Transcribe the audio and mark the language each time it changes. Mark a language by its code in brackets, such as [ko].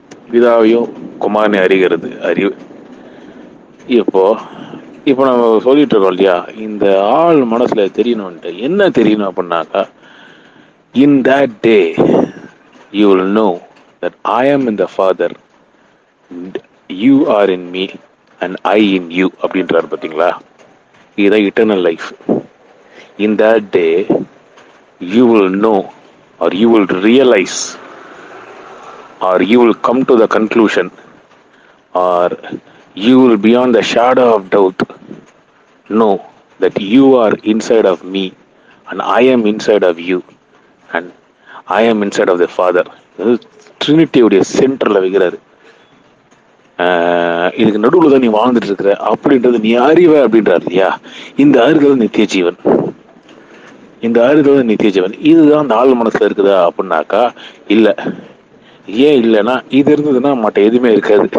[ta] பிதாவையும் குமாரனை அறிகிறது அறிவு. இப்போ நம்ம சொல்லிட்டு இருக்கோம் இல்லையா, இந்த ஆள் மனசுல தெரியணும்ட்டு என்ன தெரியணும் அப்படின்னாக்கா, [en] in that day you will know that I am in the Father, you are in me and I in you [ta] அப்படின்றாரு பார்த்தீங்களா. இதுதான் eternal life. [en] In that day you will know or you will realise or you will come to the conclusion, or you will beyond the shadow of doubt know that you are inside of me and I am inside of you and I am inside of the Father. [ta] Trinity உடைய சென்டர்ல வைக்கிறாரு. இதுக்கு நடுவில் தான் நீ வாழ்ந்துட்டு இருக்கிற அப்படின்றது நீ அறிவ அப்படின்றாரு இல்லையா. இந்த அறிதல் நித்திய ஜீவன், இந்த அறிதல் நித்திய ஜீவன். இதுதான் அந்த ஆள் மனசுல இருக்குதா அப்படின்னாக்கா இல்லை. ஏன் இல்லைன்னா, இது இருந்ததுன்னா மற்ற எதுவுமே இருக்காது.